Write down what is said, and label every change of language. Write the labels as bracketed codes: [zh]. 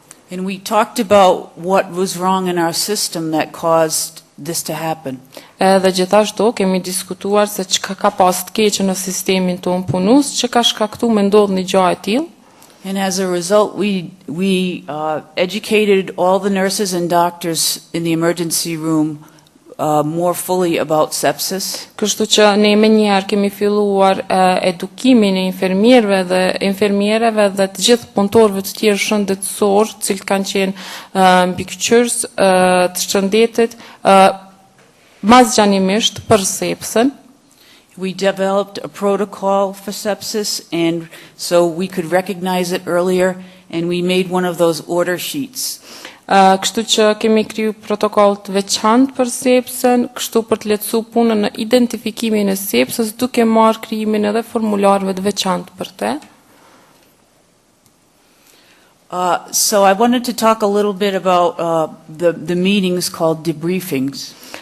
[en] And we talked about what was wrong in our system that caused this to happen. [sq] Dhe gjithashtu kemi diskutuar se çka ka pas të keqe në sistemin tonë punus që ka shkaktuar me ndodh një gjë e tillë. [en] And as a result, we educated all the nurses and doctors in the emergency room more fully about sepsis. [sq] Kështu që ne më njëherë kemi filluar edukimin e infermierëve dhe të gjithë punëtorëve të tjerë shëndetësor, të cilët kanë qenë mbikëqyrës të shëndetit mazgjanimisht për sepsën. [en] We developed a protocol for sepsis, and so we could recognize it earlier, and we made one of those order sheets. [sq] Kështu që kemi kriju protokoll të veçantë për sepsën, kështu për të lehtësuar punën në identifikimin e sepsës, duke marrë krijimin edhe formularëve të veçantë për të. [en] So I wanted to talk a little bit about the meetings called debriefings.